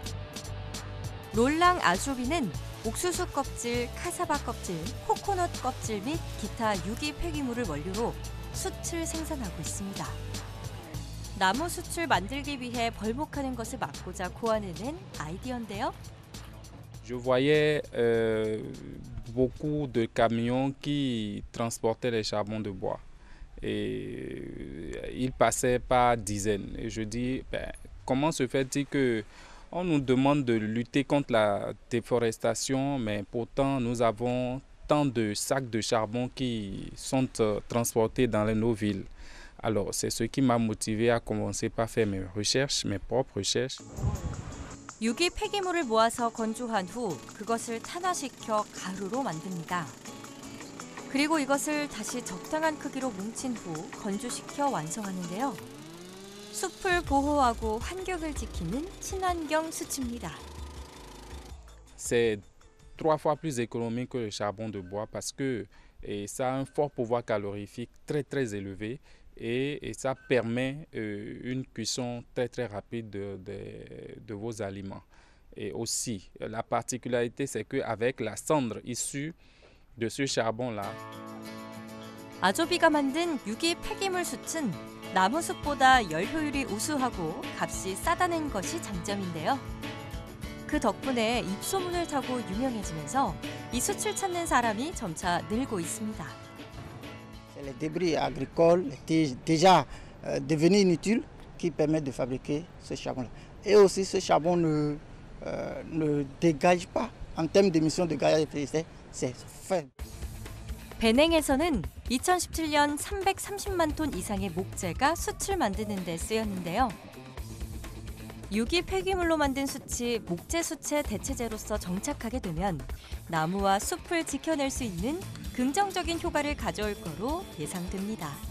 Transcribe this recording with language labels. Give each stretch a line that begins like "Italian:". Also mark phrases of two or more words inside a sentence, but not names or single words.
Korean: 롤랑 아조비는 옥수수 껍질, 카사바 껍질, 코코넛 껍질 및 기타 유기 폐기물을 원료로 숯을 생산하고 있습니다. 나무 숯을 만들기 위해 벌목하는 것을 막고자 고안해낸 아이디어인데요.
French: Je voyais beaucoup de camions qui transportaient les charbons de bois. Et ils passaient par dizaines. Et je dis, comment se fait-il qu'on nous demande de lutter contre la déforestation, mais pourtant nous avons tant de sacs de charbon qui sont transportés dans nos villes. Alors, c'est ce qui m'a motivé à commencer par faire mes recherches, mes propres recherches.
Korean: 유기 폐기물을 모아서 건조한 후 그것을 탄화시켜 가루로 만듭니다. 그리고 이것을 다시 적당한 크기로 뭉친 후 건조시켜 완성하는데요. 숲을 보호하고 환경을 지키는 친환경 수치입니다.
French: c'est 3 fois plus économique que le charbon de bois parce que ça a un fort pouvoir calorifique très très élevé et ça permet une cuisson très très rapide de vos aliments. Et aussi, la particularité, c'est qu'avec la cendre issue de ce charbon-là,
Korean: 아조비가 만든 유기 폐기물 숯은 나무 숯보다 열 효율이 우수하고 값이 싸다는 것이 장점인데요. 그 덕분에 입소문을 타고 유명해지면서 이 숯을 찾는 사람이 점차 늘고 있습니다.
French: C'est les débris agricoles déjà devenus inutiles qui permettent de fabriquer ce charbon-là. Et aussi, ce charbon ne dégage pas en termes d'émissions de gaz à effet de serre, c'est faible.
Korean: 베냉에서는 2017년 330만 톤 이상의 목재가 숯을 만드는 데 쓰였는데요. 유기 폐기물로 만든 숯이 목재 숯의 대체제로서 정착하게 되면 나무와 숲을 지켜낼 수 있는 긍정적인 효과를 가져올 거로 예상됩니다.